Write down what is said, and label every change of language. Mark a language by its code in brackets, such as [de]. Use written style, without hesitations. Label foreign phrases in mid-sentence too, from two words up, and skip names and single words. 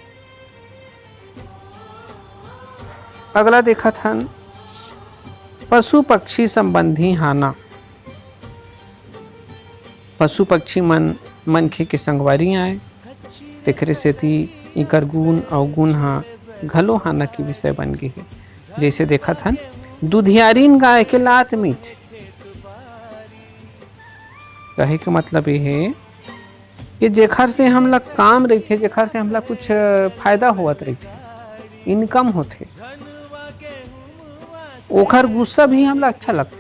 [hne] अगला देखा था पशु पक्षी संबंधी हाना। पशु पक्षी मनखे के संगवारी आए, तेखरे सेती इकर गुण अवगुण हा घलो हाना के विषय बन गए है। जैसे देखा था दुधियारीन गाय के लात मीठ। कहे के मतलब ये है कि जेखर से हमला काम रहते, जेखर से हमला कुछ फायदा होत रहते, इनकम होते, ओखर गुस्सा भी हमला अच्छा लगते।